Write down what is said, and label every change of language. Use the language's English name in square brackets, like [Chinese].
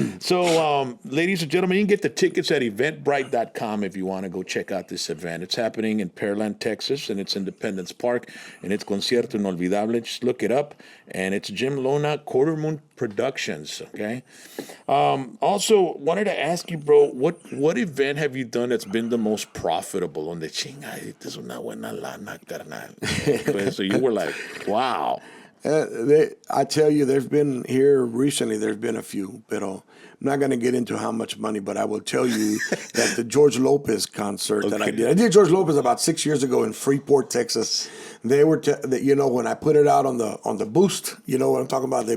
[English] So, ladies and gentlemen, you can get the tickets at eventbrite.com if you want to go check out this event. It's happening in Pearland, Texas, and it's Independence Park, and it's Concierto Inolvidable. Just look it up, and it's Jim Lona, Quarter Moon Productions, okay? Also, wanted to ask you, bro, what event have you done that's been the most profitable? [Spanish] Donde chinga, esta es una buena lana, carnal. [English] So you were like, wow. I tell you, there's been a few, but I'm not going to get into how much money, but I will tell you that the George Lopez concert that I did George Lopez about 6 years ago in Freeport, Texas. They were, when I put it out on the boost, you know what I'm talking about?